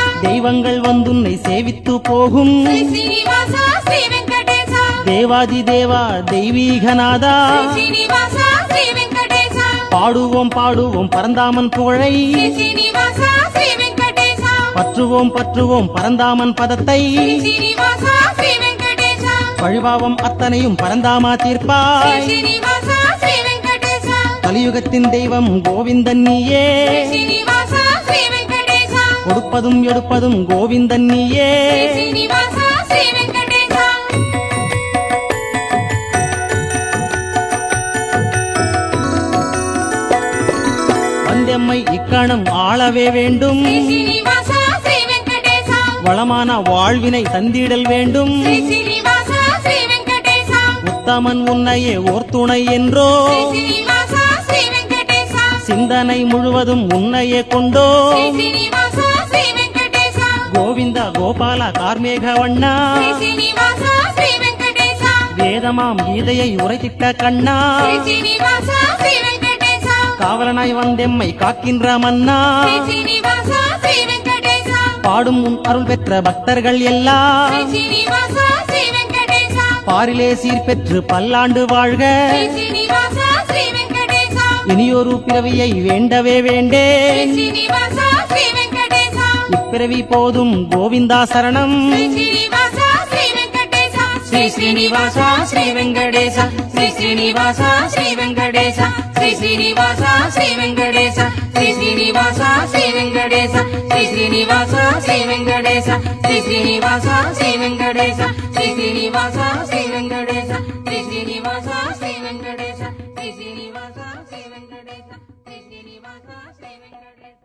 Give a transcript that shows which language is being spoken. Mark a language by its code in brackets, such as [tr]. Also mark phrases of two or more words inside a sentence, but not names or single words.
[ta] தெய்வங்கள் வந்துன்னை சேவித்து போகும் ஸ்ரீனிவாசா ஸ்ரீ வெங்கடேசா தேவாதி தேவா தெய்வீகநாதா ஸ்ரீனிவாசா ஸ்ரீ வெங்கடேசா பாடுவோம் பாடுவோம் பரந்தாமன் புகழை ஸ்ரீனிவாசா ஸ்ரீ வெங்கடேசா பற்றுவோம் பற்றுவோம் பரந்தாமன் பதத்தை [te] శ్రీ శ్రీనివాస శ్రీ వెంకటేశ [ta] பழிபாவம் அத்தனையும் பரந்தாமா [te] శ్రీ [ta] தீர்ப்பாய் [te] శ్రీనివాస శ్రీ వెంకటేశ [ta] கலியுகத்தின் தெய்வம் கோவிந்தன் நீயே [te] శ్రీ శ్రీనివాస శ్రీ వెంకటేశ [ta] கொடுப்பதும் எடுப்பதும் கோவிந்தன் நீயே [te] శ్రీ శ్రీనివాస శ్రీ వెంకటేశ [ta] வந்தெம்மை இக்கணம் ஆளவே வேண்டும் [te] శ్రీ శ్రీనివాస శ్రీ వెంకటేశ [ta] வளமான வாழ்வினை தந்திடல் வேண்டும் [te] శ్రీ శ్రీనివాస శ్రీ వెంకటేశ [ta] உத்தமன் உன்னையே ஓர் துணை என்றோ [te] శ్రీ శ్రీనివాస శ్రీ వెంకటేశ [ta] சிந்தனை முழுவதும் உன்னையே கொண்டோ [te] శ్రీ శ్రీనివాస శ్రీ వెంకటేశ [ta] கோவிந்த கோபால கார்மேக வண்ணா [te] శ్రీ శ్రీనివాస శ్రీ వెంకటేశ [ta] வேதமாம் கீதையை உரைத்திட்ட கண்ணா [te] శ్రీ శ్రీనివాస శ్రీ వెంకటేశ [ta] காவலனாய் வந்தெம்மை காக்கின்ற மன்னா [te] శ్రీ శ్రీనివాస శ్రీ వెంకటేశ [ta] பாடும் உன் அருள் பெற்ற பக்தர்கள் எல்லாம் [te] శ్రీ శ్రీనివాస శ్రీ వెంకటేశ [ta] பாரிலே சீர் பெற்று பல்லாண்டு வாழ்க [te] శ్రీ శ్రీనివాస శ్రీ వెంకటేశ [ta] இனியொரு பிறவியை வேண்டவே வேண்டே [te] శ్రీ శ్రీనివాస శ్రీ వెంకటేశ [ta] இப்பிறவி போதும் கோவிந்தா சரணம் [te] శ్రీ శ్రీనివాస శ్రీ వెంకటేశ శ్రీ శ్రీనివాస శ్రీ వెంకటేశ శ్రీ శ్రీనివాస శ్రీ వెంకటేశ శ్రీ శ్రీనివాస శ్రీ వెంకటేశ శ్రీ శ్రీనివాస శ్రీ వెంకటేశ శ్రీ శ్రీనివాస శ్రీ వెంకటేశ శ్రీ శ్రీనివాస శ్రీ వెంకటేశ శ్రీ శ్రీనివాస శ్రీ వెంకటేశ శ్రీ శ్రీనివాస శ్రీ వెంకటేశ శ్రీ శ్రీనివాస శ్రీ వెంకటేశ శ్రీ శ్రీనివాస శ్రీ వెంకటేశ